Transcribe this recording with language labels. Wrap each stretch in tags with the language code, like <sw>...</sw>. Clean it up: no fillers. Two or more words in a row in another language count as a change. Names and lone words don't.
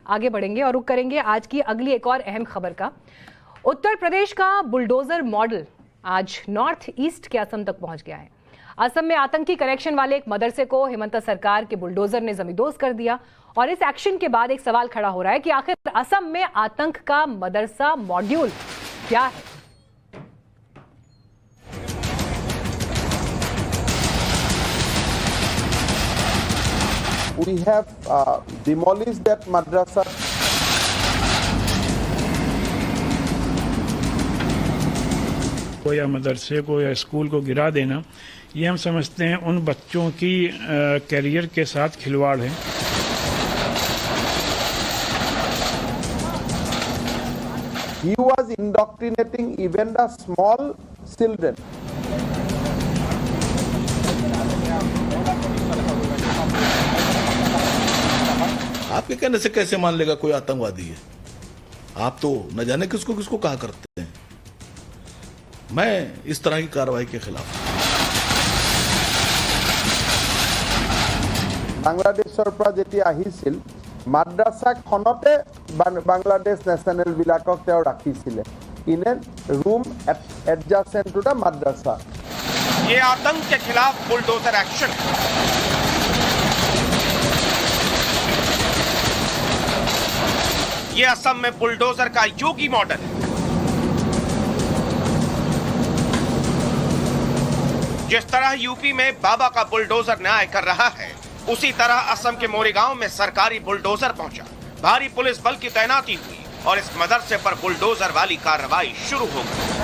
<hi>आगे बढ़ेंगे और रुक करेंगे आज की अगली एक और अहम खबर का। उत्तर प्रदेश का बुलडोजर मॉडल आज नॉर्थ ईस्ट के असम तक पहुंच गया है। असम में आतंकी कनेक्शन वाले एक मदरसे को हेमंत सरकार के बुलडोजर ने जमींदोज कर दिया, और इस एक्शन के बाद एक सवाल खड़ा हो रहा है कि आखिर असम में आतंक का मदरसा मॉड्यूल क्या है?</hi> <en>We have demolished that madrasa.</en> <hi>को या मदरसे को या स्कूल को गिरा देना, ये हम समझते हैं उन बच्चों की कैरियर के साथ खिलवाड़ है।</hi> <en>He was indoctrinating even the small children.</en> <hi>आपके कहने से कैसे मान लेगा कोई आतंकवादी है? आप तो न जाने किसको किसको कहा करते हैं। मैं इस तरह की कार्रवाई के खिलाफ।</hi> <as>বাংলাদেশৰ পৰা যেতিয়া আহিছিল মাদ্ৰাছাখনতে বাংলাদেশ নেশ্যনেল বিলাকক তেওঁ ৰাখিছিলে</as> <en>in a room adjacent to the madrasa.</en> <hi>ये आतंक के खिलाफ बुलडोजर एक्शन है। ये असम में बुलडोजर का योगी मॉडल है। जिस तरह यूपी में बाबा का बुलडोजर न्याय कर रहा है, उसी तरह असम के मोरीगांव में सरकारी बुलडोजर पहुंचा, भारी पुलिस बल की तैनाती हुई और इस मदरसे पर बुलडोजर वाली कार्रवाई शुरू हो गई।</hi>